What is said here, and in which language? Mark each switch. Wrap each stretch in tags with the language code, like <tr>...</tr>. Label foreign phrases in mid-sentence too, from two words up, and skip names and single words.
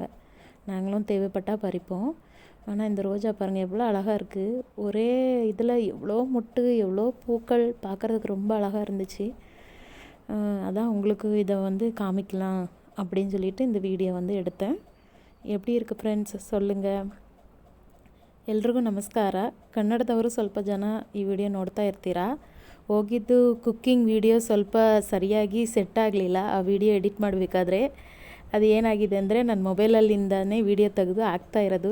<ta>நாங்களும் தேவைப்பட்டால் பறிப்போம். ஆனால் இந்த ரோஜா பாருங்கள் எவ்வளோ அழகாக இருக்குது. ஒரே இதில் எவ்வளோ மொட்டு, எவ்வளோ பூக்கள், பார்க்குறதுக்கு ரொம்ப அழகாக இருந்துச்சு. அதான் உங்களுக்கு இதை வந்து காமிக்கலாம் அப்படின்னு சொல்லிட்டு இந்த வீடியோ வந்து எடுத்தேன். எப்படி இருக்குது ಫ್ರೆಂಡ್ಸ್ சொல்லுங்கள்.</ta> <kn>ಎಲ್ರಿಗೂ ನಮಸ್ಕಾರ. ಕನ್ನಡದವರು ಸ್ವಲ್ಪ ಜನ ಈ ವಿಡಿಯೋ ನೋಡ್ತಾ ಇರ್ತೀರಾ. ಹೋಗಿದ್ದು ಕುಕ್ಕಿಂಗ್ ವಿಡಿಯೋ ಸ್ವಲ್ಪ ಸರಿಯಾಗಿ ಸೆಟ್ ಆಗಲಿಲ್ಲ. ಆ ವಿಡಿಯೋ ಎಡಿಟ್ ಮಾಡಬೇಕಾದ್ರೆ ಅದು ಏನಾಗಿದೆ ಅಂದರೆ ನನ್ನ ಮೊಬೈಲಲ್ಲಿಂದನೇ ವಿಡಿಯೋ ತೆಗೆದು ಹಾಕ್ತಾ ಇರೋದು.</kn>